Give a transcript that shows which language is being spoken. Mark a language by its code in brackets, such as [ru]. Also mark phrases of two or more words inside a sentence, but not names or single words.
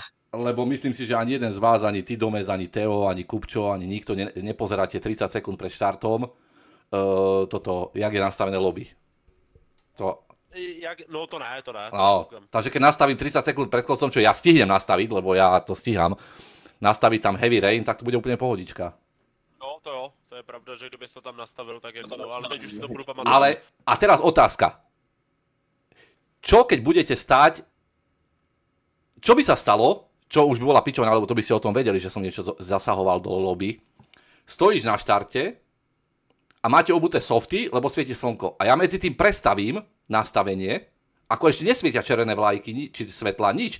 [sk] Lebo myslím si, že ani jeden z vás, ani ty Domez, ani Teo, ani Kupčo, ani nikto nepozeráte 30 sekúnd pred štartom jak je nastavené lobby. [cs] No to ne. [sk] No, takže keď nastavím 30 sekúnd pred koncom, čo ja stihnem nastaviť, lebo ja to stíham, nastaviť tam [en] heavy rain, [sk] tak to bude úplne pohodička. [cs] No to jo, to je pravda, že kdybys to tam nastavil, tak je to, ale teď už si to budu pamatovat. [sk] Ale, a teraz otázka. Čo keď budete stáť, čo by sa stalo, čo už by bola pičovina, lebo to by ste o tom vedeli, že som niečo zasahoval do lobby. Stojíš na štarte a máte obuté softy, lebo svieti slnko. A ja medzi tým prestavím nastavenie, ako ešte nesvietia červené vlajky, či svetla, nič.